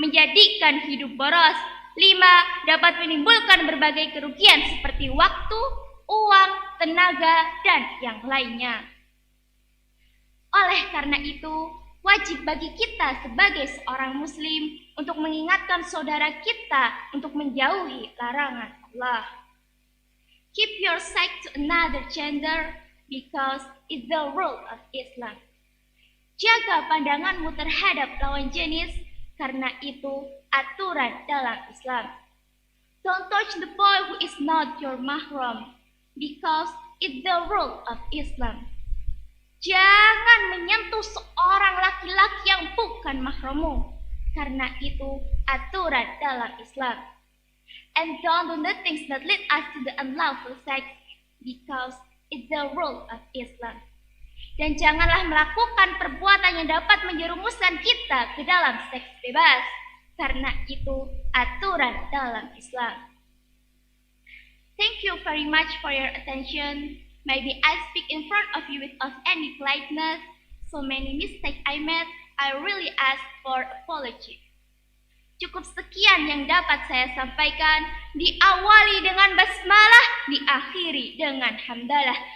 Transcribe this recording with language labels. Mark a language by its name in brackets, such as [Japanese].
[Indonesian] Menjadikan hidup boros. 5. Dapat menimbulkan berbagai kerugian seperti waktu, uang, tenaga, dan yang lainnya. Oleh karena itu, wajib bagi kita sebagai seorang muslim untuk mengingatkan saudara kita untuk menjauhi larangan Allah. [English] Keep your sex to another gender because it's the rule of Islam. [Indonesian] Jaga pandanganmu terhadap lawan jenis karena itu aturan dalam Islam. [English] Don't touch the boy who is not your mahram because it's the rule of Islam. [Indonesian] Jangan menyentuh seorang laki-laki yang bukan mahrammu karena itu aturan dalam Islam. [English] And don't do the things that lead us to the unlawful sex because it's the rule of Islam. [Indonesian] Dan janganlah melakukan perbuatan yang dapat menjerumuskan kita ke dalam seks bebas karena itu aturan dalam Islam. [English] Thank you very much for your attention. Maybe I speak in front of you without any politeness. So many mistakes I made, I really ask for apology. [Indonesian] Cukup sekian yang dapat saya sampaikan. Diawali dengan basmalah, diakhiri dengan hamdalah.